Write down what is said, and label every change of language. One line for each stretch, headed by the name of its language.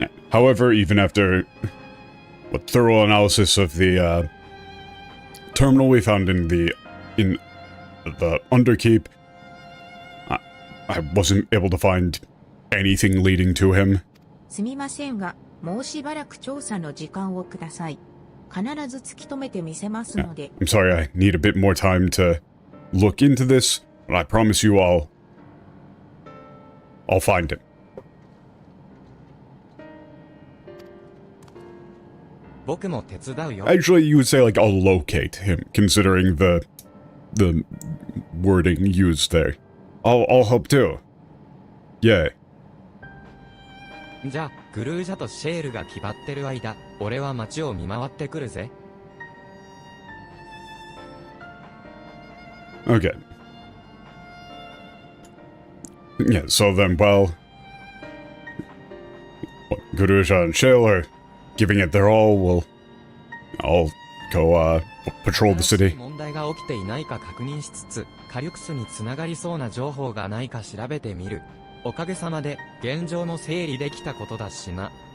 English: However, even after thorough analysis of the terminal we found in the Underkeep, I wasn't able to find anything leading to him.
Japanese: すみませんが、もうしばらく調査の時間をください。必ず突き止めてみせますので。
English: I'm sorry, I need a bit more time to look into this, but I promise you I'll find him.
Japanese: 僕も手伝うよ。
English: Actually, you would say, like, I'll locate him, considering the wording used there. I'll help too. Yay.
Japanese: じゃあ、グルージャとシェールが決まってる間、俺は街を見回ってくるぜ。
English: Okay. Yeah, so then, well... Guruja and Shale are giving it their all. I'll go, patrol the city.
Japanese: 問題が起きていないか確認しつつ、カリュクスに繋がりそうな情報がないか調べてみる。おかげさまで、現状の整理できたことだしな。